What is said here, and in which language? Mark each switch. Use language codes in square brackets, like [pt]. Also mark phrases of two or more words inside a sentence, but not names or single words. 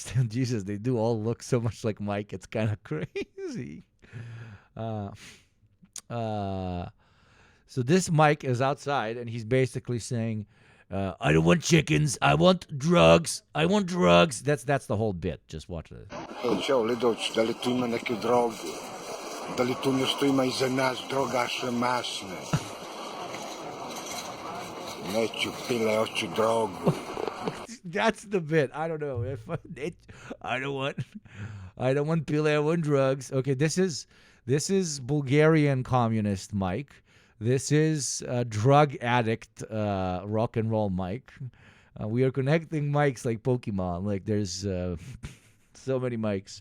[en] Jesus, they do all look so much like Mike. It's kind of crazy. So this mic is outside, and he's basically saying... I don't want chickens. I want drugs. That's the whole bit. Just watch this. [sr] Ciao, Lidoć, da li tu ima neke droge? Da li tu nešto ima iza nas drogaše masne? Neću pile, hoću drogu. [en] That's the bit. I don't know. I don't want Pile, I want drugs. Okay, this is Bulgarian communist Mike. This is drug addict rock and roll Mike. We are connecting mics like Pokemon. Like there's so many mics.